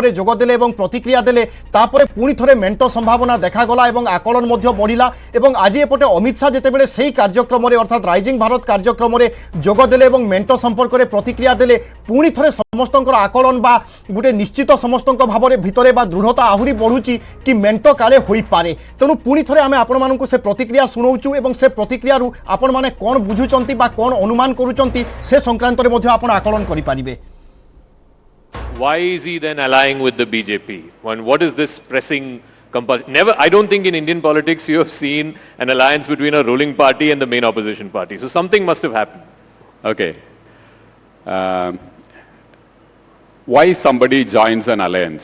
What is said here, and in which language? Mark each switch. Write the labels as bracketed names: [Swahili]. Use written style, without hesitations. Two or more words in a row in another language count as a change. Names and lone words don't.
[Odia] ରେ ଯୋଗ ଦେଲେ ଏବଂ ପ୍ରତିକ୍ରିୟା ଦେଲେ ତାପରେ ପୁଣି ଥରେ ମେଣ୍ଟ ସମ୍ଭାବନା ଦେଖାଗଲା ଏବଂ ଆକଳନ ମଧ୍ୟ ବଢ଼ିଲା ଏବଂ ଆଜି ଏପଟେ ଅମିତ ଶାହ ଯେତେବେଳେ ସେହି କାର୍ଯ୍ୟକ୍ରମ ଅର୍ଥାତ ରାଇଜିଂ ଭାରତ କାର୍ଯ୍ୟକ୍ରମ ଯୋଗ ଦେଲେ ଏବଂ ମେଣ୍ଟ ସମ୍ପର୍କ ମେଁ ପ୍ରତିକ୍ରିୟା ଦେଲେ ପୁଣି ଥରେ ସମସ୍ତଙ୍କର ଆକଳନ ବା ଗୋଟେ ନିଶ୍ଚିତ ସମସ୍ତଙ୍କ ଭାବ ଭିତରେ ବା ଦୃଢ଼ତା ଆହୁରି ବଢ଼ୁଛି କି ମେଣ୍ଟ କାଲେ ହୋଇ ପାରେ ତେଣୁ ପୁଣି ଥରେ ଆମେ ଆପଣ ମାନଙ୍କୁ ସେ ପ୍ରତିକ୍ରିୟା ଶୁଣାଉଛୁ ଏବଂ ସେ ପ୍ରତିକ୍ରିୟା ରୁ ଆପଣ ମାନେ କଣ ବୁଝୁଛନ୍ତି ବା କଣ ଅନୁମାନ କରୁଛନ୍ତି ସେ ସଂକ୍ରାନ୍ତ ରେ ମଧ୍ୟ ଆପଣ ଆକଳନ କରି ପାରିବେ [English] Why is he then allying with the BJP? What is this pressing compulsion? Never, I don't think in Indian politics you have seen an alliance between a ruling party and the main opposition party. So something must have happened. Okay. Why somebody joins an alliance?